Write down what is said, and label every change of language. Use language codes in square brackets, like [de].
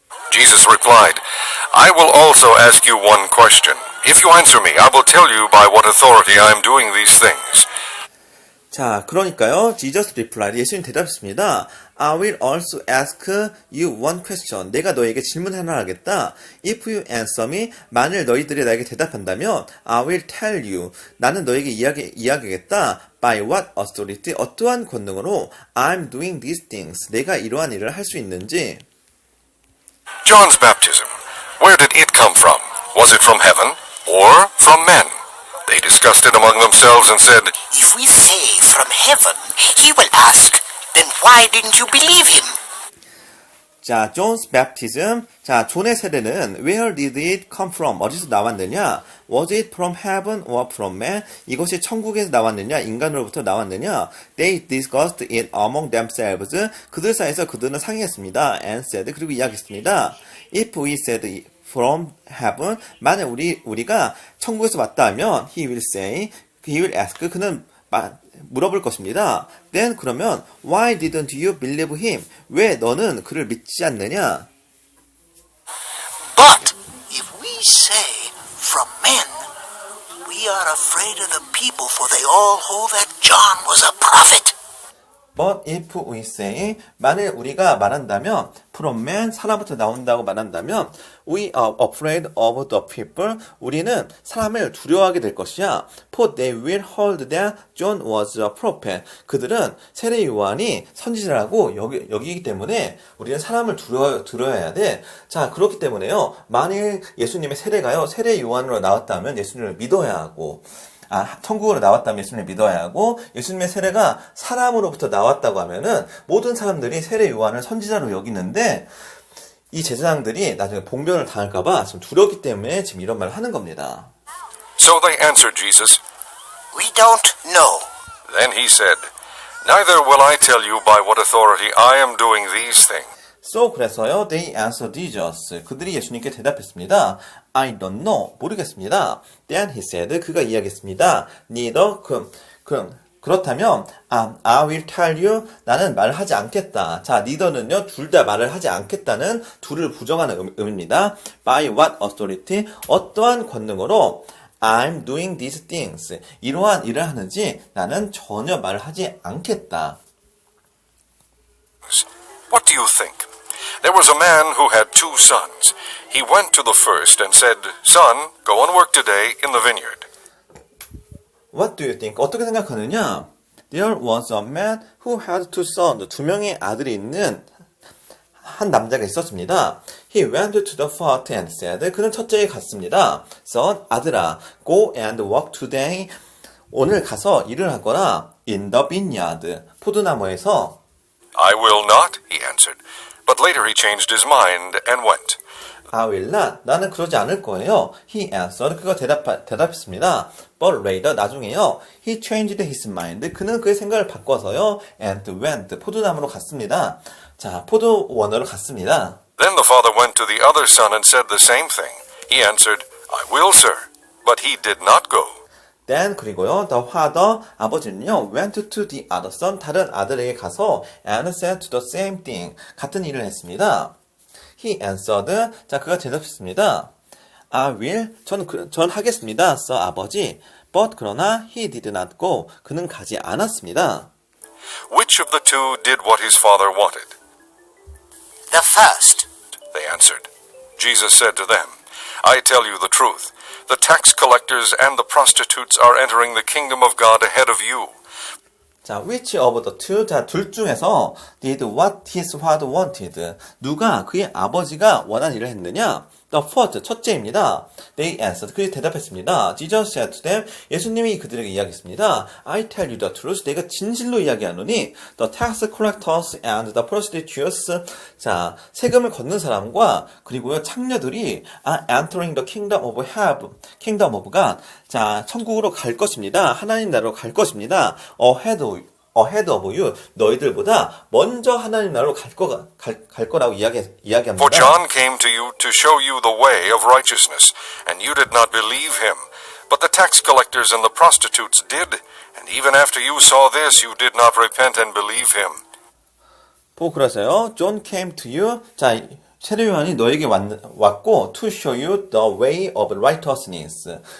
[en] Jesus replied, "I will also ask you one question. If you answer me, I will tell you by what authority I am doing these things." [ko] 자, 그러니까요, [en] Jesus replied, [ko] 예수님 대답했습니다. [en] I will also ask you one question. [ko] 내가 너에게 질문 하나 하겠다. [en] If you answer me, [ko] 만일 너희들이 나에게 대답한다면, [en] I will tell you. [ko] 나는 너에게 이야기하겠다. [en] By what authority? [ko] 어떠한 권능으로 [en] I'm doing these things. [ko] 내가 이러한 일을 할 수 있는지. [en] John's baptism, where did it come from? Was it from heaven or from men? They discussed it among themselves and said, If we say from heaven, he will ask, then why didn't you believe him? 자, John's baptism. [ko] 자, 존의 세례는 [en] where did it come from? [ko] 어디서 나왔느냐? [en] Was it from heaven or from man? [ko] 이것이 천국에서 나왔느냐? 인간으로부터 나왔느냐? [en] They discussed it among themselves. [ko] 그들 사이에서 그들은 상의했습니다. [en] And said, [ko] 그리고 이야기했습니다. [en] If we said from heaven, [ko] 만약 우리가 천국에서 왔다 하면 [en] he will say, he will ask, [ko] 그는 물어볼 것입니다. [en] Then [ko] 그러면 [en] why didn't you believe him? [ko] 왜 너는 그를 믿지 않느냐? [en] But if we say from men, we are afraid of the people, for they all hold that John was a prophet. But if we say, [ko] 만일 우리가 말한다면, [en] from man, [ko] 사람부터 나온다고 말한다면, [en] we are afraid of the people, [ko] 우리는 사람을 두려워하게 될 것이야. [en] For they will hold that John was a prophet. [ko] 그들은 세례 요한이 선지자라고 여기기 때문에 우리는 사람을 두려워해야 돼. 자, 그렇기 때문에요. 만일 예수님의 세례가요, 세례 요한으로 나왔다면 예수님을 믿어야 하고, 천국으로 나왔다면 예수님을 믿어야 하고, 예수님의 세례가 사람으로부터 나왔다고 하면은 모든 사람들이 세례 요한을 선지자로 여기는데, 이 제사장들이 나중에 봉변을 당할까봐 지금 두렵기 때문에 지금 이런 말을 하는 겁니다. [en] So they answered Jesus. We don't know. Then he said, Neither will I tell you by what authority I am doing these things. So [ko] 그래서요, [en] they answered Jesus. [ko] 그들이 예수님께 대답했습니다. [en] I don't know. [ko] 모르겠습니다. [en] Then he said, [ko] 그가 이야기했습니다. [en] Neither, [ko] 그렇다면, [en] I will tell you, [ko] 나는 말을 하지 않겠다. 자, neither는요, 둘 다 말을 하지 않겠다는 둘을 부정하는 의미입니다. [en] By what authority? [ko] 어떠한 권능으로 [en] I'm doing these things. [ko] 이러한 일을 하는지 나는 전혀 말을 하지 않겠다. [en] What do you think? There was a man who had 2 sons. He went to the first and said, Son, go and work today in the vineyard. What do you think? [ko] 어떻게 생각하느냐? [en] There was a man who had 2 sons. [ko] 2명의 아들이 있는 한 남자가 있었습니다. [en] He went to the first and said, [ko] 그는 첫째에 갔습니다. [en] Son, [ko] 아들아, [en] go and work today. [ko] 오늘 가서 일을 하거라. [en] In the vineyard. [ko] 포도나무에서. [en] I will not, he answered. But later he changed his mind and went. I will not. [ko] 나는 그러지 않을 거예요. [en] He answered. [ko] 그가 대답했습니다. [en] But later, [ko] 나중에요. [en] He changed his mind. [ko] 그는 그의 생각을 바꿔서요. [en] And went. [ko] 포도나무로 갔습니다. 자, 포도원으로 갔습니다. [en] Then the father went to the other son and said the same thing. He answered, I will, sir. But he did not go. Then [ko] 그리고요. [en] The father, [ko] 아버지는요. [en] Went to the other son. [ko] 다른 아들에게 가서 [en] and said to the same thing. [ko] 같은 일을 했습니다. [en] He answered. [ko] 자, 그가 대답했습니다. [en] I will. [ko] 전 하겠습니다. 아버지. [en] But [ko] 그러나 [en] he did not go. [ko] 그는 가지 않았습니다. [en] Which of the 2 did what his father wanted? The first. They answered. Jesus said to them, I tell you the truth. The tax collectors and the prostitutes are entering the kingdom of God ahead of you. 자, which of the 2? [ko] 자, 둘 중에서 [en] did what his father wanted. [ko] 누가 그의 아버지가 원한 일을 했느냐? [en] The first, [ko] 첫째입니다. [en] They answered. [ko] 그들이 대답했습니다. [en] Jesus said to them. [ko] 예수님이 그들에게 이야기했습니다. [en] I tell you the truth. [ko] 내가 진실로 이야기하노니 [en] the tax collectors and the prostitutes. [ko] 자, 세금을 걷는 사람과 그리고요, 창녀들이 [en] are entering the kingdom of heaven. kingdom of God. [ko] 자, 천국으로 갈 것입니다. 하나님 나라로 갈 것입니다. [en] ahead of you. [ko] 너희들보다 먼저 하나님 나라로 갈 거라고 이야기합니다. [en] For John came to you to show you the way of righteousness, and you did not believe him. But the tax collectors and the prostitutes did, and even after you saw this, you did not repent and believe him. [ko] 보고 그러세요. [en] John came to you. [ko] 자, 세례 요한이 너에게 왔고 [en] to show you the way of righteousness.